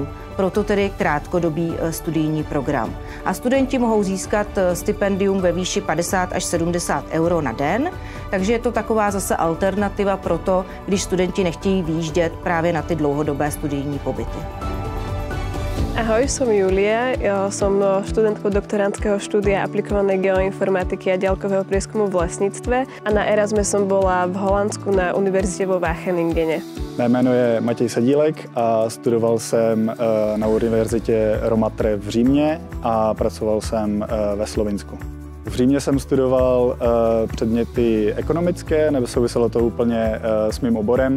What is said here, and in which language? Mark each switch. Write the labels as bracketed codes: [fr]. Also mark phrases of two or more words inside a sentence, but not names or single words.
[cs] Proto tedy krátkodobý studijní program. A studenti mohou získat stipendium ve výši 50 až 70 euro na den, takže je to taková zase alternativa pro to, když studenti nechtějí vyjíždět právě na ty dlouhodobé studijní pobyty. [sk] Ahoj, som Julia, som študentkou doktorandského štúdia aplikovanej geoinformatiky a ďalkového prieskumu v lesníctve a na Erasme som bola v Holandsku na univerzitě vo Wacheningene. [cs] Mé jméno je Matěj Sadílek a studoval jsem na univerzitě Romatre v Římě a pracoval jsem ve Slovinsku. V Římě jsem studoval předměty ekonomické, nebo souviselo to úplně s mým oborem.